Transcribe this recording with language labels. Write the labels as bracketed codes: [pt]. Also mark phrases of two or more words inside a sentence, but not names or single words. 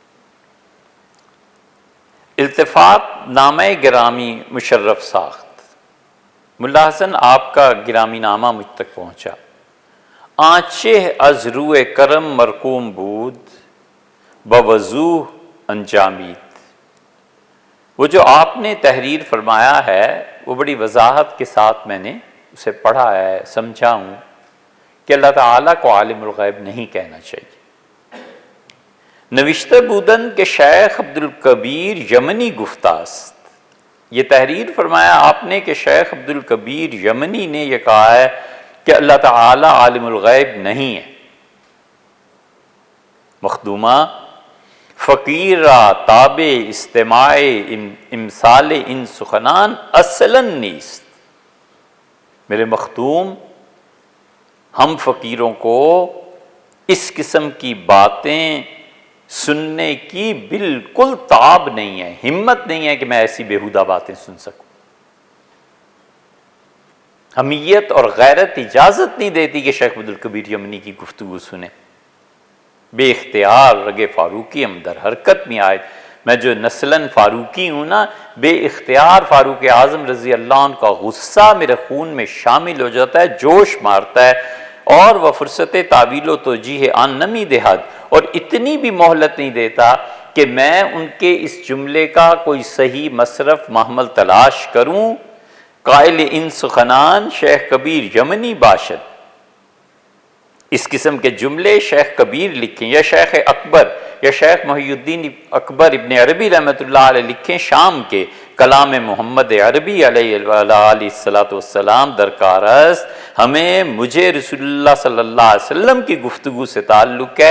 [fa] التفات نامہ گرامی مشرف ساخت. [ur] ملا حسن آپ کا گرامی نامہ مجھ تک پہنچا. [fa] آنچہ از روئے کرم مرقوم بود بوضوح انجامید. [ur] وہ جو آپ نے تحریر فرمایا ہے وہ بڑی وضاحت کے ساتھ میں نے اسے پڑھا ہے، سمجھا ہوں کہ اللہ تعالیٰ کو عالم الغیب نہیں کہنا چاہیے. [fa] نوشتہ بودن کے شیخ عبدالکبیر یمنی گفتاست. [ur] یہ تحریر فرمایا آپ نے کہ شیخ عبدالکبیر یمنی نے یہ کہا ہے کہ اللہ تعالیٰ عالم الغیب نہیں ہے. [fa] مخدومہ فقیر را تابع استماع امثال ان سخنان اصلاً نیست. [ur] میرے مخدوم، ہم فقیروں کو اس قسم کی باتیں سننے کی بالکل تاب نہیں ہے، ہمت نہیں ہے کہ میں ایسی بیہودہ باتیں سن سکوں. حمیت اور غیرت اجازت نہیں دیتی کہ شیخ عبدالکبیر یمنی کی گفتگو سنیں. [fa] بے اختیار رگ فاروقی ہم در حرکت میں آئے. [ur] میں جو نسلاً فاروقی ہوں نا، بے اختیار فاروق اعظم رضی اللہ عنہ کا غصہ میرے خون میں شامل ہو جاتا ہے، جوش مارتا ہے، اور وہ [fa] فرصت تعویل و توجیہ آن نمی دہد، [ur] اور اتنی بھی مہلت نہیں دیتا کہ میں ان کے اس جملے کا کوئی صحیح مصرف محمل تلاش کروں. [fa] قائل ان سخنان شیخ کبیر یمنی باشد. [ur] اس قسم کے جملے شیخ کبیر لکھیں یا شیخ اکبر یا شیخ محی الدین اکبر ابن عربی رحمۃ اللہ علیہ لکھیں، شام کے کلام محمد عربی علیہ الصلاۃ والسلام [fa] درکار است. [ur] مجھے رسول اللہ صلی اللہ علیہ وسلم کی گفتگو سے تعلق ہے.